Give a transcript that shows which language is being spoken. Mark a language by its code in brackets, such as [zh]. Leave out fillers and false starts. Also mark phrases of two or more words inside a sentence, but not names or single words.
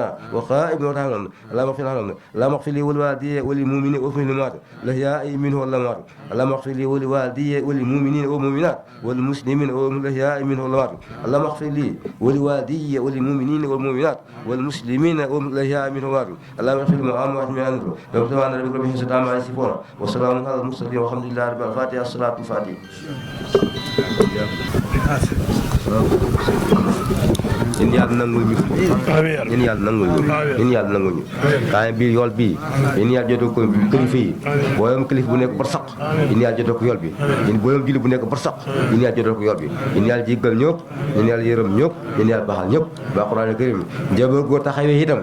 [ar] وغائبنا وتعالى اللهم اغفر لهم اللهم اغفر لي ولوالدي وللمؤمنين والمسلمات الأحياء منهم والأموات اللهم اغفر لي ولوالدي وللمؤمنين والمؤمنات والمسلمين والأحياء منهم والأموات اللهم اغفر لي ولوالدي وللمؤمنين والمؤمنات والمسلمين والأحياء منهم والأموات اللهم اغفر لمحمد جميعا سبحان ربك رب العزة عما يصفون وسلام على المرسلين والحمد لله رب العالمين الفاتحة الصلاة الفاتحة [wo] yéen yàlla nangul ñu yéen yàlla nangul ñu yéen yàlla nangul ñu kaay bii yool bii yéen yàlla jotoo ko kilifa yi booyam kilifa bu nekk barsaq yéen yàlla jotoo ko yool bi yéen booyam julli bu nekk barsaq yéen yàlla jotoo ko yool bi yéen yàlla jéggal ñëpp yéen yàlla yërëm ñëpp yéen yàlla baaxal ñëpp ba Alxuraan karim njaboot goo taxawee itam